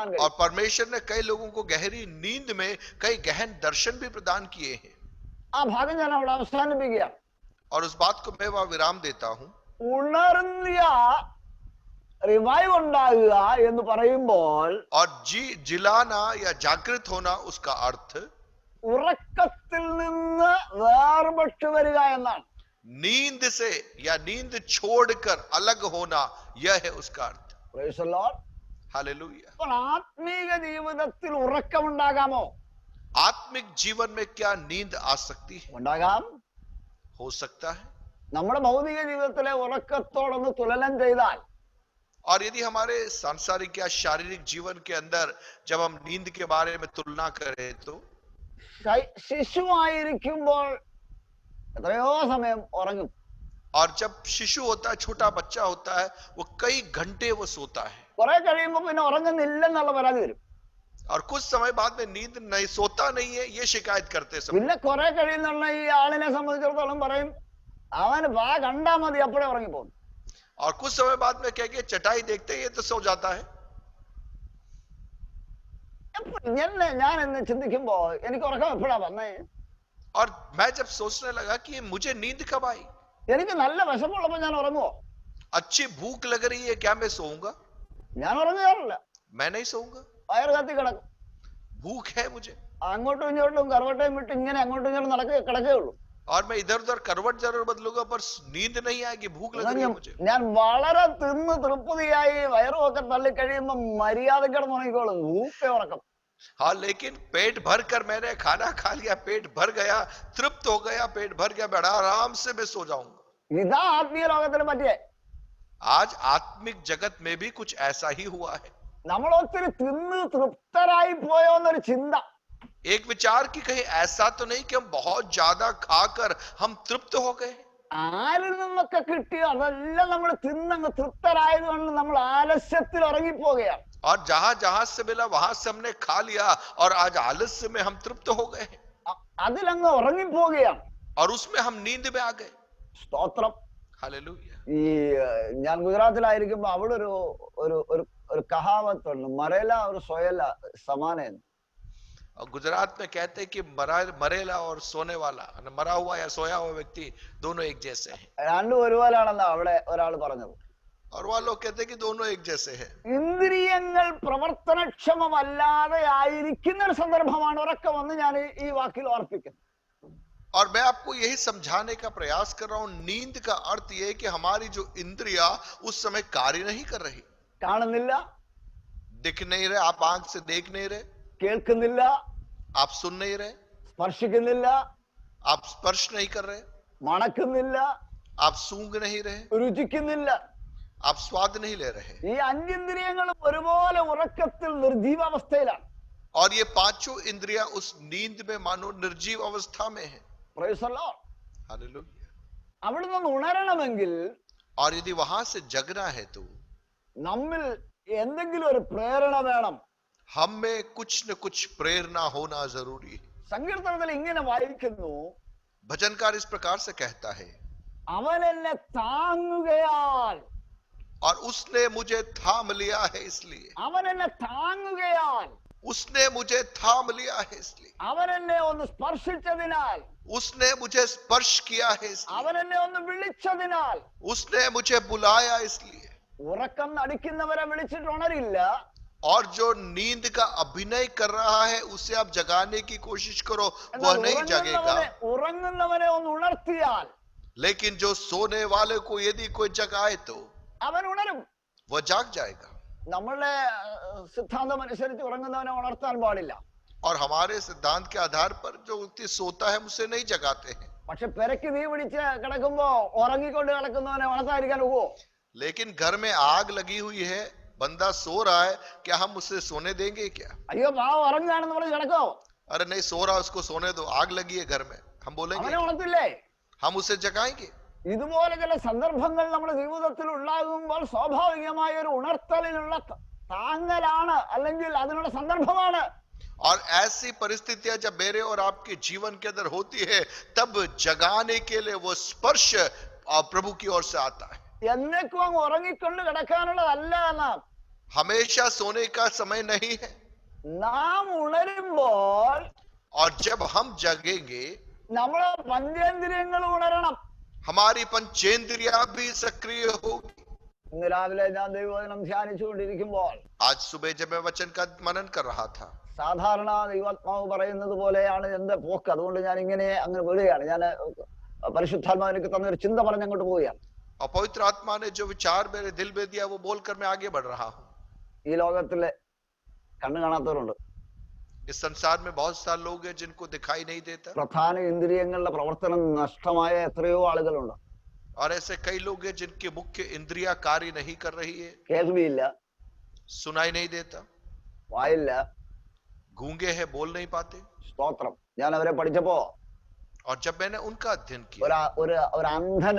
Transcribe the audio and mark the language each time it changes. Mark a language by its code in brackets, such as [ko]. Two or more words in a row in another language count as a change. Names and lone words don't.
[hi] और [ml] കഴിയും. [hi] परमेश्वर ने कई लोगों को गहरी नींद में कई गहन दर्शन भी प्रदान किए हैं। [ml] ആ ഭാഗം ഞാൻ അവിടെ അവസാനിപ്പിക്കുകയാണ്. [hi] और उस बात को मैं वहां विराम देता हूं। [ml] ഉണർന്നിയ റിവൈവ് ഉണ്ടാകുക എന്ന് പറയുമ്പോൾ [hi] और जिलाना या जागृत होना उसका अर्थ [ml] ഉറക്കത്തിൽ നിന്ന് വേർപെട്ടു വരിക എന്നാണ്. [hi] नींद से या नींद छोड़कर अलग होना, यह है उसका अर्थ। [en] Praise the Lord. [hi] हालेलुया। [ml] അപ്പോൾ ആത്മീക ജീവിതത്തിൽ ഉറക്കമുണ്ടാകാമോ? [hi] आत्मिक जीवन में क्या नींद आ सकती है? [ml] ഉണ്ടാകാം. [hi] हो सकता है। [ml] നമ്മുടെ ഭൗതിക ജീവിതത്തിലെ ഉറക്കത്തോടൊന്ന് തുലനം ചെയ്താൽ [hi] और यदि हमारे सांसारिक या शारीरिक जीवन के अंदर जब हम नींद के बारे में तुलना करें तो [ml] ശിശുവായിരിക്കുമ്പോൾ എത്രയോ സമയം ഉറങ്ങും. [hi] और जब शिशु होता है, छोटा बच्चा होता है, वो कई घंटे वो सोता है। [ml] കുറെ കഴിയുമ്പോൾ പിന്നെ ഉറങ്ങുന്നില്ലെന്നുള്ള പരാതി വരും. [hi] और कुछ समय बाद में नींद नहीं, सोता नहीं है, ये शिकायत करते सब। [ml] പിന്നെ കുറെ കഴിയുന്നുള്ള ഈ ആളിനെ സംബന്ധിച്ചിടത്തോളം പറയും അവന് വാ കണ്ടാ മതി അപ്പോഴേ ഉറങ്ങിപ്പോകും. [hi] और कुछ समय बाद में कह के चटाई देखते ही ये तो सो जाता है। [ml] ഞാൻ എന്ന് ചിന്തിക്കുമ്പോ എനിക്ക് ഉറക്കം എപ്പോഴാ വന്നേ? [hi] और मैं जब सोचने लगा कि मुझे नींद कब आई, [ml] എനിക്ക് നല്ല വിശപ്പുള്ളപ്പോ ഞാൻ ഉറങ്ങുവോ? [hi] अच्छी भूख लग रही है, क्या मैं सोऊंगा? [ml] ഞാൻ ഉറങ്ങാറില്ല. [hi] मैं नहीं सोऊंगा। [ml] വയറ് കത്തി കിടക്കും. [hi] भूख है मुझे [ml] അങ്ങോട്ടും ഇങ്ങോട്ടും കറവട്ടയും വിട്ട് ഇങ്ങനെ അങ്ങോട്ടും ഇങ്ങോട്ടും കിടക്കേ ഉള്ളൂ. [hi] और मैं इधर उधर करवट जरूर बदलूंगा, पर नींद नहीं आएगी, भूख लग रही है मुझे। [ml] ഞാൻ വളരെ തിന്ന് തൃപ്തിയായി വയറുമൊക്കെ തള്ളി കഴിയുമ്പോ മര്യാദ കിടന്നുറങ്ങിക്കോളും. ഊപ്പേ ഉറക്കം. [hi] हाँ, लेकिन पेट भर कर मैंने खाना खा लिया, पेट भर गया, तृप्त हो गया, पेट भर गया, बड़ा आराम से मैं सो जाऊंगा। [ml] ഇതാ ആത്മീയ ലോകത്തിന് പറ്റിയേ. [hi] आज आत्मिक जगत में भी कुछ ऐसा ही हुआ है। [ml] നമ്മൾ ഒത്തിരി തിന്ന് തൃപ്തരായി പോയോ എന്നൊരു ചിന്ത. [hi] एक विचार की कहीं ऐसा तो नहीं कि हम बहुत ज्यादा खाकर हम तृप्त हो गए। [ml] ആരിൽ നിന്നൊക്കെ കിട്ടിയോ അതെല്ലാം നമ്മൾ തിന്നങ്ങ് തൃപ്തരായത് കൊണ്ട് നമ്മൾ ആലസ്യത്തിൽ ഉറങ്ങിപ്പോവുകയാണ്. [hi] और जहां जहां से मिला वहां से हमने खा लिया और आज आलस्य में हम तृप्त हो गए [ml] അതിലങ്ങ് ഉറങ്ങിപ്പോവുകയാണ്. [hi] और उसमें हम नींद में आ गए। [ml] സ്തോത്രം. [hi] हालेलुया। [ml] ഈ ഞാൻ ഗുജറാത്തിലായിരിക്കുമ്പോ അവിടെ ഒരു ഒരു ഒരു കഹാവത്തുണ്ട്, മറേല ഒരു സൊയല സമാനൻ. [hi] और गुजरात में कहते हैं कि मरेला और सोने वाला, मरा हुआ या सोया हुआ व्यक्ति दोनों एक जैसे हैं। [ml] രണ്ടും ഒരുപോലെയാണെന്നാ അവിടെ ഒരാൾ പറഞ്ഞത്. [hi] और वह लोग कहते हैं कि दोनों एक जैसे हैं। [ml] ഇന്ദ്രിയങ്ങൾ പ്രവർത്തനക്ഷമമല്ലാതെ ആയിരിക്കുന്ന ഒരു സന്ദർഭമാണ് ഉറക്കമെന്ന് ഞാൻ ഈ വാക്കിൽ ഓർപ്പിക്കുന്നു. [hi] और मैं आपको यही समझाने का प्रयास कर रहा हूं, नींद का अर्थ यह है कि हमारी जो इंद्रिया उस समय कार्य नहीं कर रही, [ml] കാണുന്നില്ല, [hi] दिख नहीं रहे, आप आंख से देख नहीं रहे, [ml] കേൾക്കുന്നില്ല, [hi] आप सुन नहीं रहे, [ml] സ്പർശിക്കുന്നില്ല, [hi] आप स्पर्श नहीं कर रहे, [ml] മണക്കുന്നില്ല, [hi] आप सूंघ नहीं रहे, [ml] രുചിക്കുന്നില്ല. [hi] आप स्वाद नहीं ले रहे। [ml] ഈ അഞ്ചിന്ദ്രിയങ്ങളും ഒരുപോലെ ഉറക്കത്തിൽ നിർജീവാവസ്ഥയിലാണ്. [hi] और ये पांचों इंद्रियां उस नींद में मानो निर्जीव अवस्था में है। [en] Praise the Lord. [hi] हालेलुया। [ml] അവിടെ നിന്ന് ഉണരണമെങ്കിൽ [hi] और यदि वहां से जगना है तो [ml] നമ്മിൽ എന്തെങ്കിലും ഒരു പ്രേരണ വേണം. [hi] हम में कुछ न कुछ प्रेरणा होना जरूरी है। [ml] സങ്കീർത്തനത്തിൽ ഇങ്ങനെ വായിക്കുന്നു, [hi] भजनकार इस प्रकार से कहता है, [ml] അവൻ എന്നെ താങ്ങുകയാൽ, [hi] और उसने मुझे थाम लिया है इसलिए, [ml] അവൻ എന്നെ താങ്ങുകയാൽ, [hi] उसने मुझे थाम लिया है इसलिए, [ml] അവൻ എന്നെ ഒന്ന് സ്പർശിച്ചതിനാൽ, [hi] उसने मुझे स्पर्श किया है इसलिए, [ml] അവൻ എന്നെ ഒന്ന് വിളിച്ചതിനാൽ. [hi] उसने मुझे बुलाया इसलिए। [ml] ഉറക്കം നടിക്കുന്നവരെ വിളിച്ചിട്ട് ഉണരില്ല. [hi] और जो नींद का अभिनय कर रहा है उसे आप जगाने की कोशिश करो, वह नहीं जगेगा। [ml] ഉറങ്ങുന്നവനെ ഒന്ന് ഉണർത്തിയാൽ, [hi] लेकिन जो सोने वाले को यदि कोई जगाए तो [ml] അവൻ ഉണരും. [hi] वह जाग जाएगा। [ml] നമ്മളുടെ സിദ്ധാന്തം അനുസരിച്ച് ഉറങ്ങുന്നവനെ ഉണർത്താൻ പാടില്ല. [hi] और हमारे सिद्धांत के आधार पर जो व्यक्ति सोता है उसे नहीं जगाते हैं। [ml] പക്ഷെ പെരക്ക് തീ പിടിച്ച് കിടക്കുമ്പോ ഉറങ്ങിക്കൊണ്ട് കിടക്കുന്നവനെ ഉണർത്താതിരിക്കാൻ ഒക്കുവോ? [hi] लेकिन घर में आग लगी हुई है बंदा सो रहा है, क्या हम उसे सोने देंगे क्या? [ml] അയ്യോ പാവം ഉറങ്ങുകയാണെന്ന് പറഞ്ഞ് കിടക്കോ? [hi] अरे नहीं, सो रहा, उसको सोने दो, आग लगी है घर में, हम बोलेंगे [ml] അവനെ [hi] क्या? [ml] ഉണർത്തില്ലേ? [hi] हम उसे जगाएंगे? [ml] ഇതുപോലെ ചില സന്ദർഭങ്ങൾ നമ്മുടെ ജീവിതത്തിൽ ഉണ്ടാകുമ്പോൾ സ്വാഭാവികമായ ഒരു ഉണർത്തലിനുള്ള താങ്ങലാണ്, അല്ലെങ്കിൽ അതിനുള്ള സന്ദർഭമാണ്. [hi] और ऐसी परिस्थितियां जब मेरे और आपके जीवन के अंदर होती है, तब जगाने के लिए वो स्पर्श प्रभु की ओर से आता है. [ml] എന്നേക്കും അങ്ങ് ഉറങ്ങിക്കൊണ്ട് കിടക്കാനുള്ളതല്ല നാം. [hi] हमेशा सोने का समय नहीं है. [ml] നാം ഉണരുമ്പോൾ [hi] और जब हम जगेंगे, [ml] നമ്മളെ പഞ്ചേന്ദ്രിയങ്ങൾ ഉണരണം. [hi] हमारी पंचेंद्रियां भी सक्रिय होगी. [ml] ഇന്ന് രാവിലെ ഞാൻ ദൈവവചനം ധ്യാനിച്ചുകൊണ്ടിരിക്കുമ്പോൾ [hi] आज सुबह जब मैं वचन का मनन कर रहा था, [ml] സാധാരണ ദൈവാത്മാവ് പറയുന്നത് പോലെയാണ് എന്റെ പോക്ക്. അതുകൊണ്ട് ഞാൻ ഇങ്ങനെ അങ്ങനെ വിടുകയാണ്. ഞാൻ പരിശുദ്ധാത്മാവ് എനിക്ക് തന്നൊരു ചിന്ത പറഞ്ഞ് അങ്ങോട്ട് പോവുകയാണ്. [hi] और पवित्र आत्मा ने जो विचार मेरे दिल में दिया, वो बोलकर मैं आगे बढ़ रहा हूँ. [ml] ഈ ലോകത്തിലെ കണ്ണു കാണാത്തവരുണ്ട്. [hi] इस संसार में बहुत सारे लोग हैं जिनको दिखाई नहीं देता, [ml] പ്രധാന ഇന്ദ്രിയങ്ങളുടെ പ്രവർത്തനം നഷ്ടമായ എത്രയോ ആളുകളുണ്ട്. [hi] और ऐसे कई लोग हैं जिनके मुख्य इंद्रियां कार्य नहीं कर रही है. [ml] കേൾവിയില്ല, [hi] सुनाई नहीं देता, [ml] വായില്ല. [hi] गूंगे हैं, बोल नहीं पाते. [ml] സ്തോത്രം. ഞാൻ അവരെ പഠിച്ചപ്പോ [hi] और जब मैंने उनका अध्ययन किया, [ml] ഒരു അന്ധന്